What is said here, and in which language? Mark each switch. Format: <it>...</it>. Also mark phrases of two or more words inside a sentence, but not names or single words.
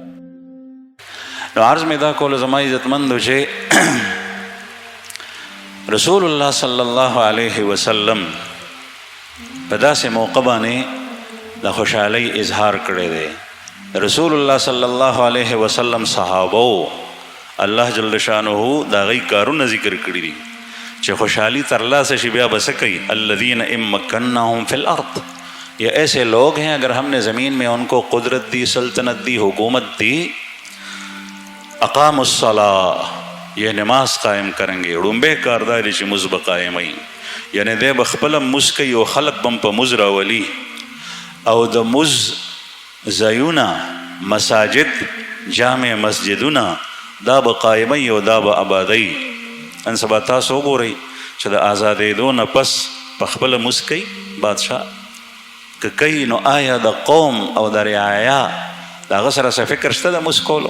<ps>نو عرض مې دا کولو زما عزتمندو چې رسول الله</ps> <ar>صلی الله علیه وسلم</ar> <ps>په داسې موقع باندې د خوشحالۍ اظهار کړی دی. رسول الله</ps> <ar>صلی الله علیه وسلم</ar> <ps>صحابو الله جل شانه د هغې کارونه ذکر کړي دي. چې خوشحالی ترلاسه شي بیا بس کوي</ps> <ar>الذین ان مکناهم فی الارض،</ar> <ur>یہ ایسے لوگ ہیں اگر ہم نے زمین میں ان کو قدرت دی، سلطنت دی، حکومت دی،</ur> <ar>اقام الصلاة</ar> <ur>یہ نماز قائم کریں گے.</ur> <ps>ړومبی کار دا دی چې مونځ به قایموي، یعنی دی به خپله مونځ کوي او خلق به هم په مونځ راولي، او د مونځ ځایونه مساجد جامع مسجدونه دا به قایموي او دا به آبادوي. نن سبا تاسو وګورئ چې د آزادېدو نه پس په خپله مونځ کوي بادشاه که کوي، نو آیا د قوم او د رعایا د هغه سره څه فکر شته د مونځ کولو؟</ps>